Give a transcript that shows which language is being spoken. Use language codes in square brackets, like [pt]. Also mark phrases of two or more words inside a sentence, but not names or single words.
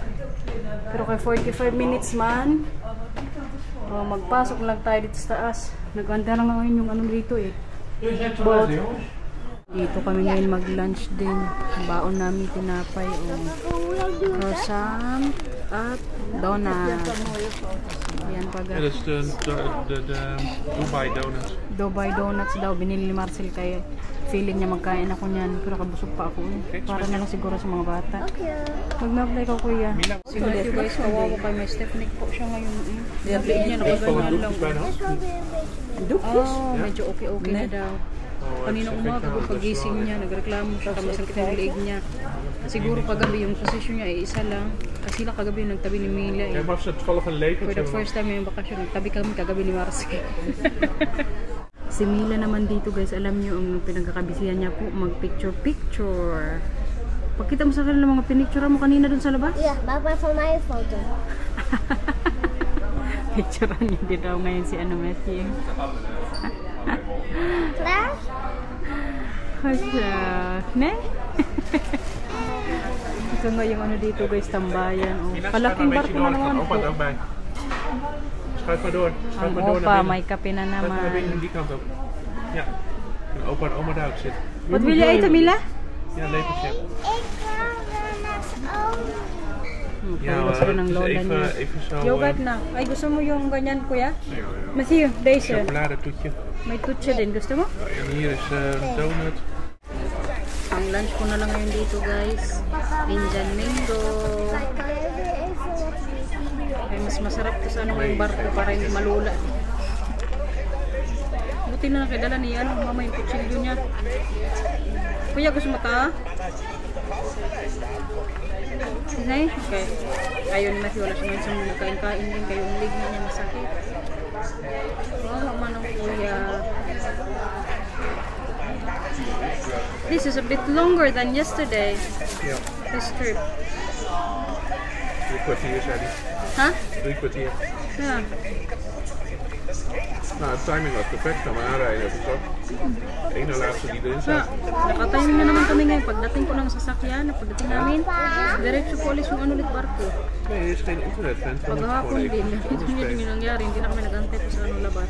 [tl] Pero kay 45 minutes man, magpasok lang tayo dito sa taas. Naganda lang ngayon yung ano dito eh. Boat. Dito kami ngayon mag-lunch din. Baon namin tinapay o croissant at donut. Yan pa [nl] Ja, dat is de Dubai Donuts. [tl] Dubai Donuts daw. Binili ni Marcel kaya feeling niya magkain ako niyan. Pero kabusog pa ako eh. Para na lang siguro sa mga bata. Mag-apply ko kuya. Sige [en] you guys, [tl] kawawa kay may Stephanie po siya ngayon eh. Diabetes niya nakaganyan lang. Oh, medyo okay na daw. Kanina umaga kung pagising niya, nagreklamo siya, masakit yung leeg niya. Siguro kagabi yung posisyon niya ay isa lang. Kasi sila kagabi yung nagtabi ni Mila eh. For the first time yung bakasyon, nagtabi kami kagabi ni Marcel. Si Mila naman dito guys, alam niyo ang pinagkakabisihan niya po, mag-picture-picture. Pagkita mo sa kanila mga pinicture mo kanina dun sa labas? [en] Yeah, bye-bye for my photo. [tl] Picturean niya din daw ngayon si Matthew. Flash? Hasya. Ne? Ito nga yung ano dito guys, tambayan. Oh. Kalaking barko na naman po. [nl] Schuif maar door. Schuif [tl] Ang [nl] maar door opa, naar binnen. [tl] may kape na [nl] Schuif maar binnen [tl] naman. [nl] die kant op. Ja. En opa en oma daar ook zitten. [en] What will you eat, Mila? [nl] Ja, lepeltje. Ik ga er naar oven. Ja, [tl] Gusto ko ng lola niya. [nl] even zo. [tl] Yogurt na. Ay, gusto mo yung ganyan, kuya? [nl] Ja, ja. Matthew, deze. Chocoladetoetje. [tl] May tutsa din. Gusto mo? [nl] En hier is donut. [tl] Ang lunch ko na lang ngayon dito, guys. [en] Indian mango. [nl] Kan je even wat [tl] Ay, mas masarap to sa ano yung barko para hindi malula. Buti na nakidala ni mama yung kutsilyo niya. Kuya, gusto mo ta? Nay? Okay. Ayun ni Matthew, wala siya ngayon sa mga kain-kain din. Kayo yung leg niya masakit. Oh, manong kuya. [en] This is a bit longer than yesterday. [nl] Ja. [en] This trip. [nl] 3 kwartier zei hij. Huh? 3 kwartier. [en] Yeah. [nl] Nou, de timing was perfect. Gaan we aanrijden. Dat is ook. De ene laatste die erin [tl] So, [nl] zat. [tl] nakatayo na naman kami ngayon. Pagdating ko ng sasakyan, pagdating namin, diretso po ulit yung ano ulit barko. [nl] Nee, er is geen internet. Vent. Dan moet je [tl] Paghapon [nl] gewoon [tl] din, [nl] even [tl] ito yun yung nangyari. Hindi na kami nag-antay po sa ano labas.